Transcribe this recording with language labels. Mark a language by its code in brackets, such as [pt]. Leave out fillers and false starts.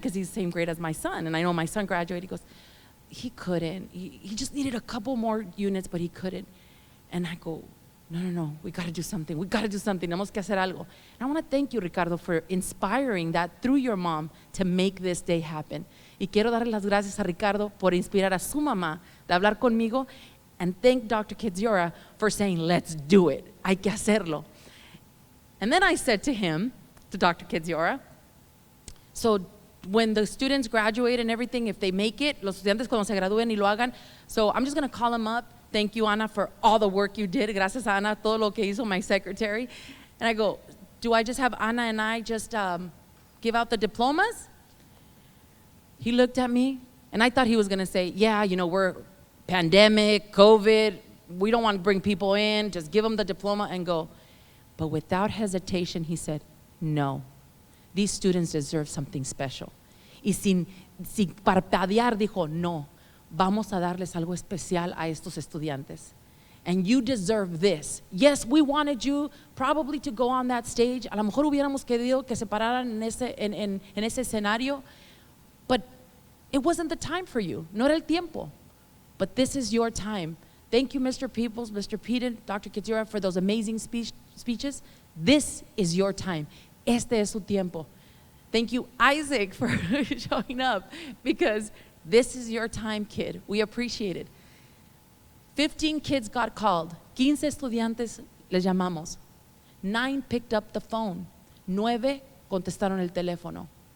[en] Because he's the same grade as my son. And I know my son graduated. He goes, he couldn't. He just needed a couple more units, but he couldn't. And I go, no, we got to do something. We got to do something. [es] Tenemos que hacer algo. [en] And I want to thank you, Ricardo, for inspiring that through your mom to make this day happen. [es] Y quiero darle las gracias a Ricardo por inspirar a su mamá de hablar conmigo, [en] and thank Dr. Kidziora for saying, let's do it. [es] Hay que hacerlo. [en] And then I said to him, to Dr. Kidziora, so when the students graduate and everything, if they make it, [es] los estudiantes cuando se gradúen y lo hagan, [en] so I'm just going to call them up. Thank you, Ana, for all the work you did. [es] Gracias, Ana, todo lo que hizo [en] my secretary. And I go, do I just have Ana and I just give out the diplomas? He looked at me, and I thought he was going to say, yeah, we're pandemic, COVID, we don't want to bring people in, just give them the diploma and go. But without hesitation, he said, no. These students deserve something special. [es] Y sin parpadear dijo, no, vamos a darles algo especial a estos estudiantes. [en] And you deserve this. Yes, we wanted you probably to go on that stage. [es] A lo mejor hubiéramos querido que se pararan en ese escenario, [en] but it wasn't the time for you. [es] No era el tiempo. [en] But this is your time. Thank you, Mr. Peoples, Mr. Peden, Dr. Kidziora, for those amazing speeches. This is your time. [es] Este es su tiempo. [en] Thank you, Isaac, for showing up, because this is your time, kid. We appreciate it. 15 kids got called. 15 [es] estudiantes les llamamos. [en] 9 picked up the phone. [es] 9 contestaron el teléfono.